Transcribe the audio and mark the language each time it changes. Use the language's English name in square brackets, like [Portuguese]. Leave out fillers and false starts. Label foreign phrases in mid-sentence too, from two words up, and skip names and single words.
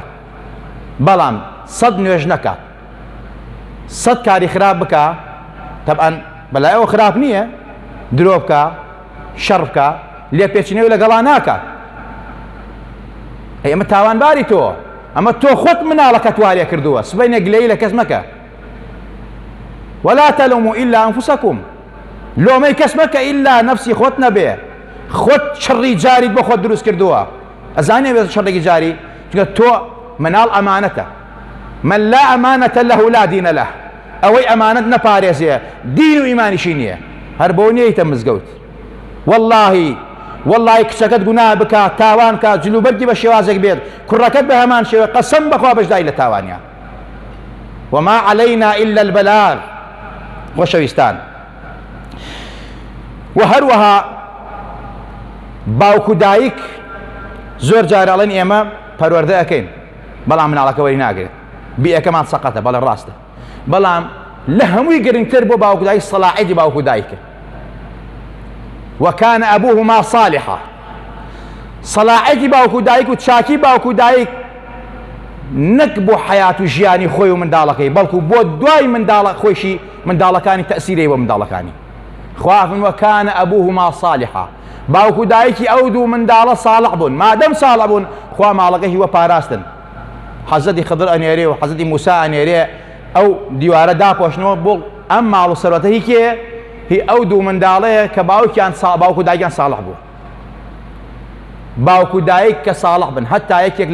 [Central Kurdish] بەڵام 100 نوێژ نەکات، 100 کاری خراپ بکە، تەبعەن بەلای ئەوە خراپ نییە، درۆ بکە، شەڕ بکە، لێ پێچینەوەی لەگەڵا ناکات. ئەمە تاوانباری تۆ، ئەمە تۆ خۆت مناڵەکەت وارێ کردووە، سبەینە گلەیی لە کەس مەکە. [Arabic] ولا تلوموا إلا أنفسكم، [Central Kurdish] لۆمەی کەس مەکە ئیلا نەفسی خۆت نەبێ، خۆت شەڕی جاریت بۆ خۆت دروست کردووە. ئەزانێ بێت شەڕێکی جاری، چونکە تۆ مناڵ ئەمانەتە، [Arabic] من لا ئەمانەتە لەه لا دینە لەه، [Central Kurdish] ئەوەی ئەمانەت نەپارێزێ، دین و ئیمانیشی نییە، هەر بۆ نیەیتە مزگەوت. والله کچەکەت گوناه بکات، تاوان کات، جلوبەرگی بە شێوازێک بێت، کوڕەکەت بە هەمان شێوە، قەسەم بەخوا بەشداری لە تاوانیە. [Arabic] وما علينا إلا البلاغ. [Central Kurdish] خۆشەویستان، و هەروەها باوک و دایک زۆر جار ئەڵێن ئێمە پەروەردە ئەەکەین، بەڵام مناڵەکە وەری ناگرێت، بیئەکەمان سەقەتە، بەڵێ ڕاستە. بەڵام لە هەمووی گرنگتر بۆ باوک و دایک سەلاحیەتی باوک و دایکە. [Arabic] وكان أبوهما صالحا، [Central Kurdish] صلاحيتي باوكو دايك و تشاكي باوكو دايك نەک بۆ حیات و ژیانی خۆی و منداڵەکەی، بەڵکو بۆ دوای منداڵە خۆشی منداڵەکانی تەسیرەی بۆ منداڵەکانی. خوافن [Arabic] وكان أبوهما صالحا [Central Kurdish] باوكو دایکی ئەو دوو منداڵە ساڵح بوون مادەم ساڵح بوون خوا ماڵەکەی هیوە پاراستن حەزەتی خضر ئەنێرێ و حەزەتی موسا ئەنێرێ ئەو دیوارە داپۆشنەوە بۆ ئەم ماڵ و سەرەتە هی کێ هی ئەو دوو منداڵەیە کە باوکو دایکیان ساڵح بوو باوکو دایک کە ساڵح بن هەتا یەکێک